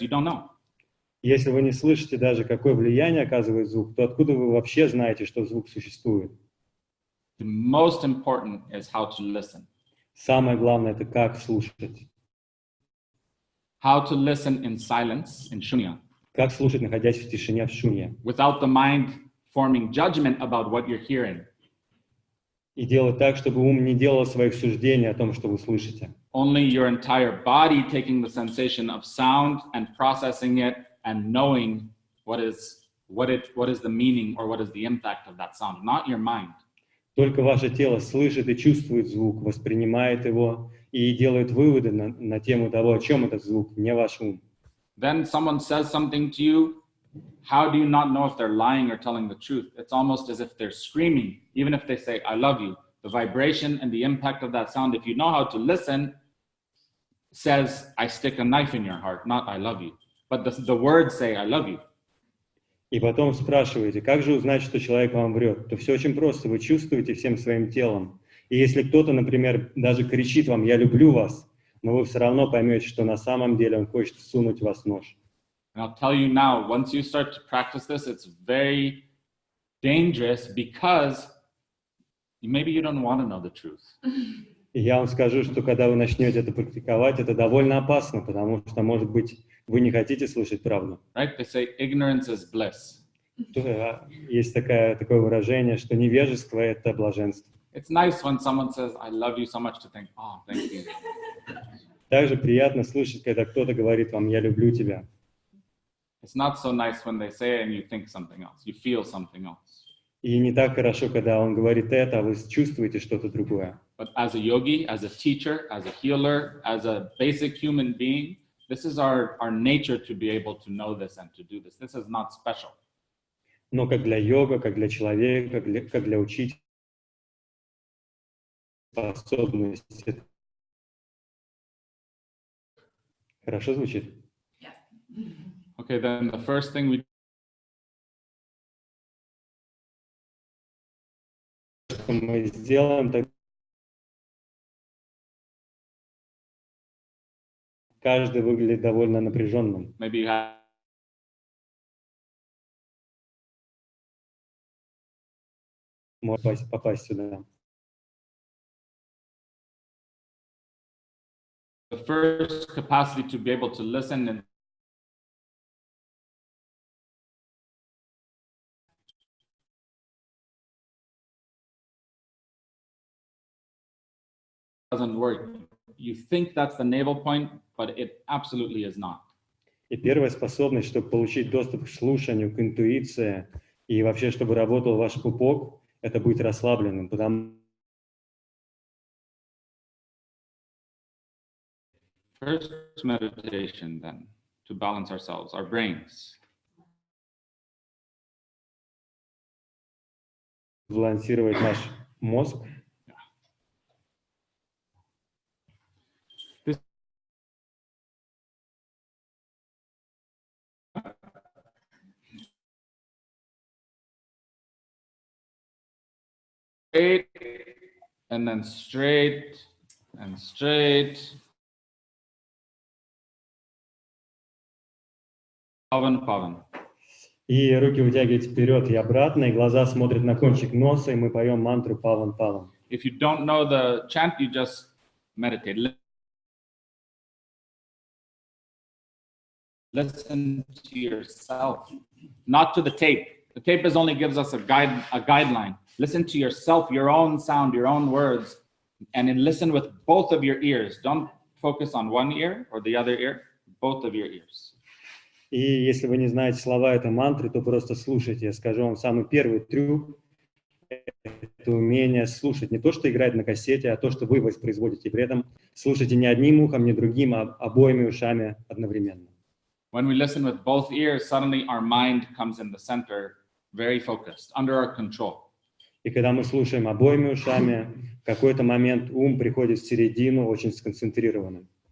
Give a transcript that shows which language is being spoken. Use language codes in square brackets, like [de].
[en] You don't know. [ru] Если вы не слышите даже, какое влияние оказывает звук, то откуда вы вообще знаете, что звук существует? [en] The most important is how to listen. [ru] Самое главное — это как слушать. [en] How to listen in silence, in shunya. [ru] Как слушать, находясь в тишине, в шунье. [en] Without the mind forming judgment about what you're hearing. [ru] И делать так, чтобы ум не делал своих суждений о том, что вы слышите. [en] Only your entire body taking the sensation of sound and processing it and knowing what is the meaning or what is the impact of that sound, not your mind. [ru] Только ваше тело слышит и чувствует звук, воспринимает его и делает выводы на тему того, о чем этот звук, не ваш ум. [en] Then someone says something to you. How do you not know if they're lying or telling the truth? It's almost as if they're screaming, even if they say, I love you. The vibration and the impact of that sound, if you know how to listen, says, I stick a knife in your heart, not I love you. But the words say, I love you. [ru] И потом спрашиваете, как же узнать, что человек вам врет? То все очень просто, вы чувствуете всем своим телом. И если кто-то, например, даже кричит вам, я люблю вас, но вы все равно поймете, что на самом деле он хочет всунуть в вас нож. [en] And I'll tell you now, once you start to practice this, it's very dangerous because maybe you don't want to know the truth. [ru] И я вам скажу, что когда вы начнете это практиковать, это довольно опасно, потому что, может быть, вы не хотите слышать правду. [en] Right? They say ignorance is bliss. [ru] Есть такое выражение, что невежество — это блаженство. [en] It's nice when someone says, I love you so much to think, oh, thank you. [ru] Также приятно слышать, когда кто-то говорит вам, я люблю тебя. [en] It's not so nice when they say it and you think something else. You feel something else. [ru] И не так хорошо, когда он говорит это, а вы чувствуете что-то другое. [en] But as a yogi, as a teacher, as a healer, as a basic human being, This is our nature to be able to know this and to do this. This is not special. [ru] Но как для йога, как для человека, как для учителя, способность. Хорошо звучит? [en] Okay, then the first thing [ru] мы сделаем, так каждый выглядит довольно напряженным. [en] maybe you have [ru] Может попасть сюда. [en] the first capacity to be able to listen and doesn't work. You think that's the navel point, but it absolutely is not. [ru] И первая способность, чтобы получить доступ к слушанию, к интуиции, и вообще, чтобы работал ваш пупок, это быть расслабленным, потому [en] First meditation then, to balance ourselves, our brains. [ru] балансировать наш мозг. [en] Straight, and then straight, and straight. Pavan, pavan. [ru] И руки вытягивать вперед и обратно, и глаза смотрят на кончик носа, и мы поем мантру паван паван. [en] If you don't know the chant, you just meditate. Listen to yourself, not to the tape. The tape only gives us a guideline. Listen to yourself, your own sound, your own words, and then listen with both of your ears. Don't focus on one ear or the other ear, both of your ears. [ru] И если вы не знаете слова этой мантры, то просто слушайте. Я скажу вам самый первый трюк – это умение слушать. Не то, что играть на кассете, а то, что вы воспроизводите. При этом слушайте не одним ухом, не другим, а обоими ушами одновременно. [en] When we listen with both ears, suddenly our mind comes in the center, very focused, under our control. [ru] И когда мы слушаем обоими ушами, в какой-то момент ум приходит в середину, очень сконцентрированным.